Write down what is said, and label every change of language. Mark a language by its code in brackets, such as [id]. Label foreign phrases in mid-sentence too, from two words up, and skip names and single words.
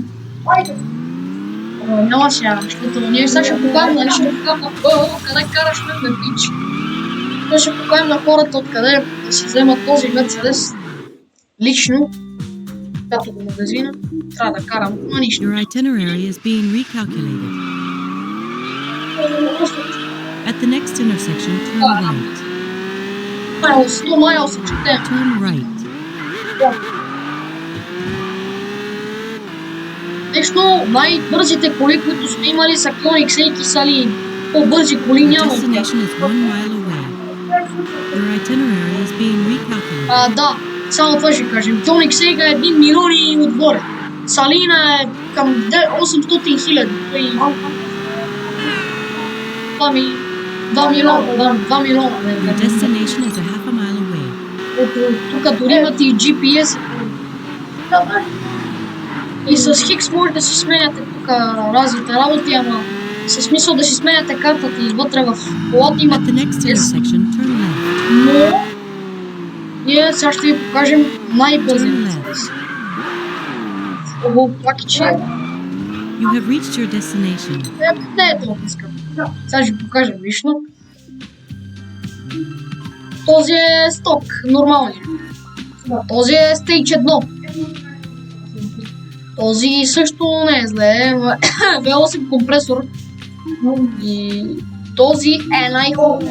[bg] Айде. Няма сега, защото ние сега ще покажем, нали ще покажем на къде караш ме пич. Той ще покажем на хората откъде да си вземат този Мерцедес. Лично, като до магазина, трябва да карам на нищо. [en] Your itinerary is being recalculated. At the next intersection, turn right. [bg] 100 майла се чете. [en] Turn right. [bg] Лично най-бързите коли, които сме имали са Koenigsegg и Saleen. По-бързи коли [en] Your [bg] няма. [en] destination is 1 mile away. Your itinerary is being recalculated. [bg] Да, само това ще кажем. Koenigsegg е 1 милион и отгоре. Салина е към 800 хиляди. 2 милиона. [en] Your destination is a half a mile away. [bg] Тук дори имате и GPS. И с Хикс може да си сменяте тук разните работи, ама със смисъл да си сменяте картата и вътре в колата [en] At [bg] имате [en] the next intersection, turn left. [bg] но ние сега ще ви покажем най-бързия [en] Turn [bg] Мерцедес. [en] left. [bg] Ого, плаки, че [en] You have reached your destination. [bg] не е толкова скъп. Сега ще ви покажем лично. Този е сток, нормалният. Този е Stage 1. Този също не е зле. V8 компресор. И този е най-хубав.